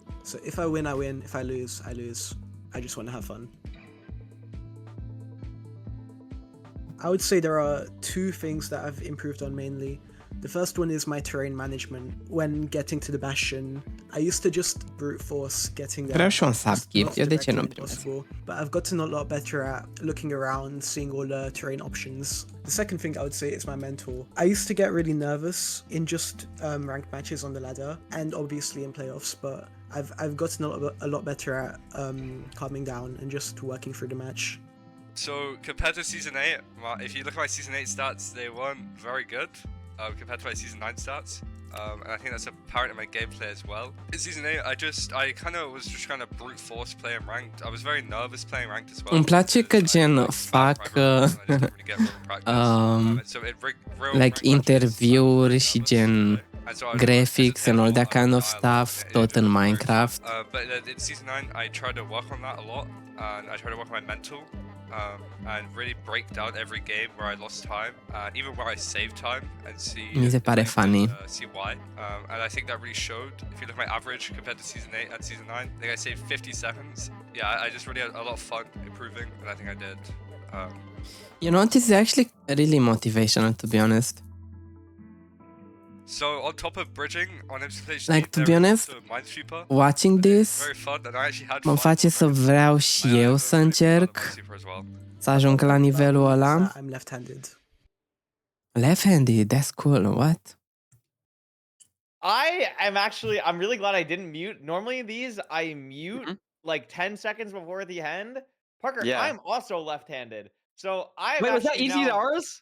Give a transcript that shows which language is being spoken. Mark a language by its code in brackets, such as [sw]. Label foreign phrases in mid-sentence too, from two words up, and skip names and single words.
[en] So if I win, I win. If I lose, I lose. I just want to have fun. I would say there are two things that I've improved on mainly. The first one is my terrain management. When getting to the Bastion, I used to just brute force getting there. [ro] Vreau și un [en] as [ro] subgift, eu de ce nu primesc? [en] possible, but I've gotten a lot better at looking around, seeing all the terrain options. The second thing I would say is my mental. I used to get really nervous in just ranked matches on the ladder, and obviously in playoffs, but I've gotten a lot better at calming down and just working through the match. So compared to Season 8, if you look at my Season 8 stats, they weren't very good compared to my Season 9 stats. And I think that's apparent in my gameplay as well. In Season 8, I kind of was just trying to brute force playing ranked. I was very nervous playing ranked as well. [ro] Îmi place că gen fac like interviuri și gen [en] graphics and all that kind of stuff, [ro] tot în Minecraft. [en] But in Season 9, I tried to work on that a lot, and I tried to work on my mental, and really break down every game where I lost time, even where I saved time, and see. [ro] Mi se pare funny. [en] See why, and I think that really showed. If you look at my average compared to Season 8 and Season 9, I think I saved 50 seconds. Yeah, I just really had a lot of fun improving, and I think I did. You know, this is actually really motivational, to be honest. So on top of bridging on MCSR, Like, to be honest, watching this [ro] mă face să vreau și eu să încerc să ajung la nivelul ăla. [en] I'm left-handed. Left-handed, that's cool. What? I'm really glad I didn't mute. Normally these I mute like 10 seconds before the end. Parker, Yeah. I'm also left-handed. So I Wait, was that EDCR's?